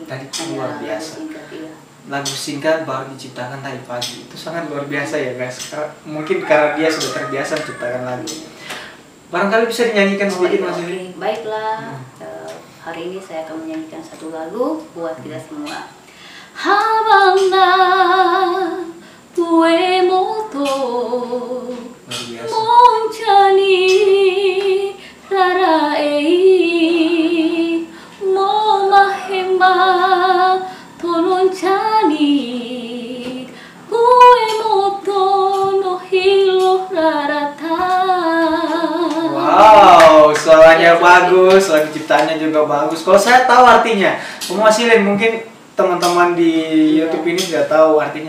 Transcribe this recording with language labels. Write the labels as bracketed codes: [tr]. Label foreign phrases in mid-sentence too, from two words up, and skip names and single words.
[id] Tadi luar biasa. Lagu singkat baru diciptakan tadi pagi, itu sangat luar biasa ya guys. Mungkin karena dia sudah terbiasa menciptakan lagu. Barangkali bisa dinyanyikan sedikit Mas Ilin. Baiklah, hari ini saya akan menyanyikan satu lagu buat kita semua. Habangna tue moto moncani rara ei mo mahemba tolong cani kue moto no hilo rarata. Wow, suaranya bagus, lagu ciptaannya juga bagus. Kalau saya tahu artinya, Mas Ilin mungkin teman-teman di YouTube ini sudah tahu artinya.